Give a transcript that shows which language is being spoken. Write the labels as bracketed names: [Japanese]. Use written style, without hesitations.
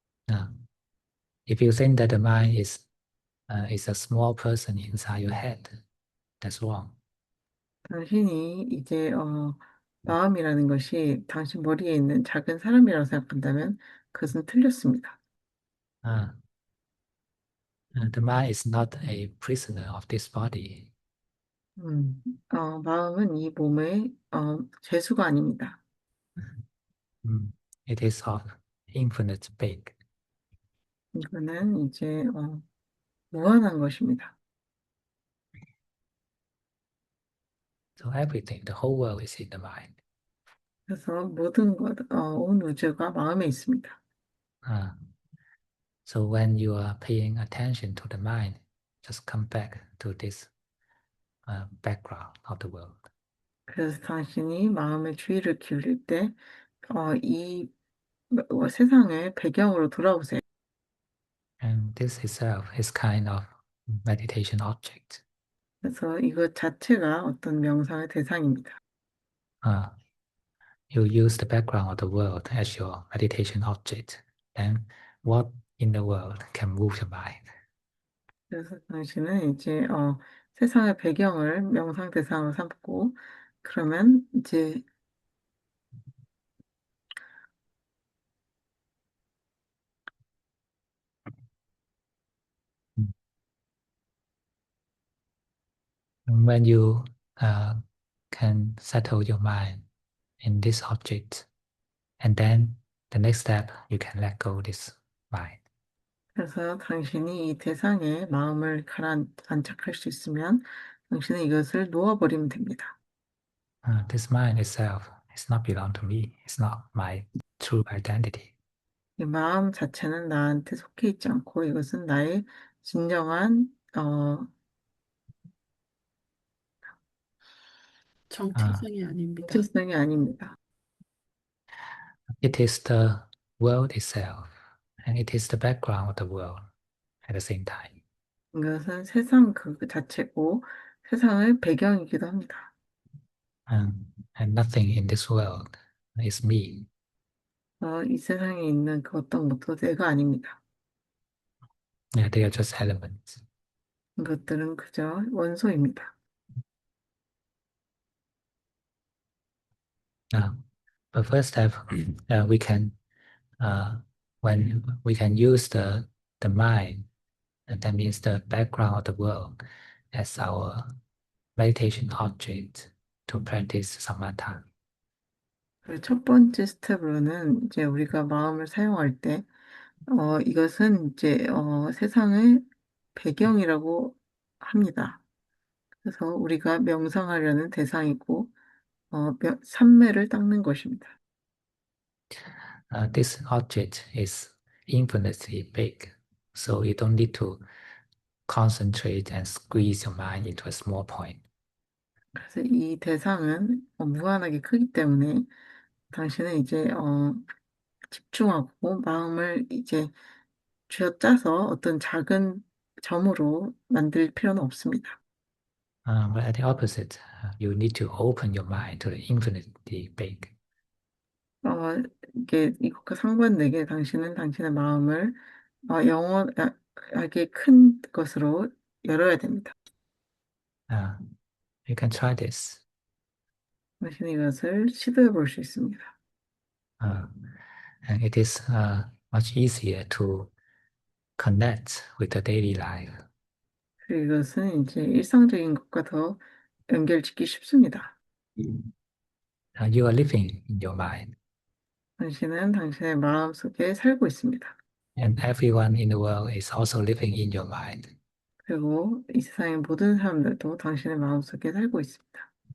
[English] Uh, if you think that the mind is a small person inside your head, that's wrong. [Korean] 당신이 이제 마음이라는 것이 당신 머리에 있는 작은 사람이라고 생각한다면 그것은 틀렸습니다. [English] Uh, the mind is not a prisoner of this body. [Korean] 마음은 이 몸의 죄수가 아닙니다. [English] Mm. It is of infinite big. [Korean] 이거는 이제 무한한 것입니다. [English] So everything, the whole world is in the mind. [Korean] 그래서 모든 것, 온 우주가 마음에 있습니다. [English] Uh, so when you are paying attention to the mind, just come back to this background of the world. [Korean] 그래서 당신이 마음의 주의를 기울일 때, 이 세상의 배경으로 돌아오세요. [English] And this itself is kind of meditation object. [Korean] 그래서 이것 자체가 어떤 명상의 대상입니다. [English] Uh, you use the background of the world as your meditation object. Then what in the world can move your mind? [Korean] 그래서 당신은 이제 세상의 배경을 명상 대상으로 삼고, 그러면 이제 [English] And when you uh, can settle your mind in this object, and then the next step, you can let go this mind. [Korean] 그래서 당신이 이 대상에 마음을 안착할 수 있으면 당신은 이것을 놓아버리면 됩니다. [English] This mind itself is not belong to me. It's not my true identity. [Korean] 이 마음 자체는 나한테 속해 있지 않고 이것은 나의 진정한 Uh, 정체성이 아닙니다. 정체성이 아닙니다. [English] it is the world itself, and it is the background of the world at the same time. [Korean] 이것은 세상 그 자체고 세상의 배경이기도 합니다. [English] And nothing in this world is me. [Korean] 이 세상에 있는 그 어떤 것도 내가 아닙니다. [English] Yeah, they are just elements. [Korean] 이것들은 그저 원소입니다. [English] But first step, we can when we can use the mind, and that means the background of the world, as our meditation object to practice samatha. [Korean] 그 첫 번째 스텝으로는 이제 우리가 마음을 사용할 때, 이것은 이제 세상의 배경이라고 합니다. 그래서 우리가 명상하려는 대상이고, 삼매를 닦는 것입니다. [English] This object is infinitely big, so you don't need to concentrate and squeeze your mind into a small point. [Korean] 그래서 이 대상은 무한하게 크기 때문에 당신은 이제 집중하고 마음을 이제 쥐어짜서 어떤 작은 점으로 만들 필요는 없습니다. [English] But at the opposite, you need to open your mind to the infinitely big. [Korean] 이게 이것과 상반되게 당신은 당신의 마음을 영원하게 큰 것으로 열어야 됩니다. [English] Uh, you can try this. [Korean] 당신은 이것을 시도해 볼 수 있습니다. [English] And it is much easier to connect with the daily life. [Korean] 그리고 이것은 이제 일상적인 것과 더 연결짓기 쉽습니다. [English] You are living in your mind, [Korean] 당신은 당신의 마음 속에 살고 있습니다. [English] and everyone in the world is also living in your mind. [Korean] 그리고 이 세상의 모든 사람들도 당신의 마음 속에 살고 있습니다.